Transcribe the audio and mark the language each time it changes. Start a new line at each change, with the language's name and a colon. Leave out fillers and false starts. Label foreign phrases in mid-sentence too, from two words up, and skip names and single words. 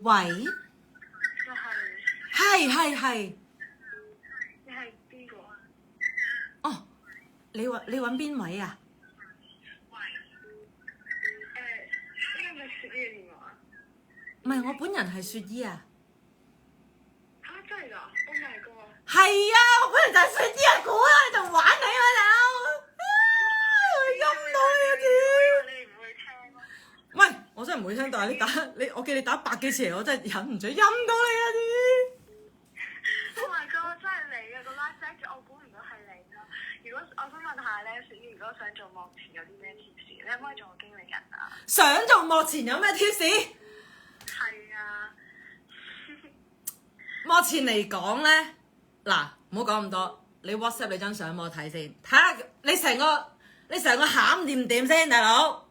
Cantonese: 喂，係，你係邊個啊？哦，你揾邊位啊？呢個係咪雪姨嘅電話？唔係，我本人係雪姨啊！嚇真係㗎 ！
English: Oh my god！
Cantonese: 係啊，我本人就係雪姨啊！估啊，你仲玩你啊大佬！咁耐啊屌！你唔會聽咯？喂，我真係唔會聽，但係我記你打100幾次嚟，我真係忍唔住陰到你啊啲！
English: Oh my god！
Cantonese: 真係你啊！個
English: last message
Cantonese: 我估唔到係你啦。如果我想問下咧，雪姨如果想做幕前有啲咩 tips？你可唔可以做我經理人啊？想做幕前有咩 tips？係啊。幕前嚟講咧，嗱唔好講咁多，你 WhatsApp 你張相俾我睇先，睇下你成個餡掂唔掂先，大佬。